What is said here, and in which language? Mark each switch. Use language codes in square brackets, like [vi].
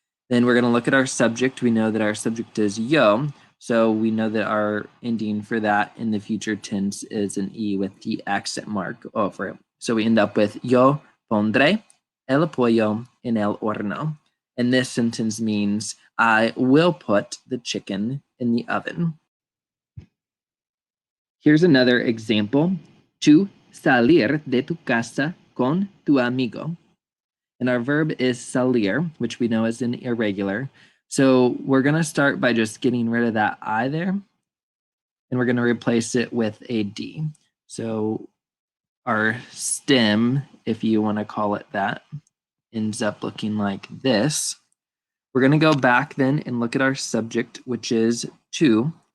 [en] Then we're going to look at our subject. We know that our subject is yo, so we know that our ending for that in the future tense is an E with the accent mark over it. So we end up with [es] yo pondré el pollo en el horno. [en] And this sentence means I will put the chicken in the oven. Here's another example. [es] Tu salir de tu casa con tu amigo. [en] And our verb is salir, which we know is an irregular. So we're going to start by just getting rid of that I there. And we're going to replace it with a D. So our stem, if you want to call it that, ends up looking like this. We're going to go back then and look at our subject, which is tu.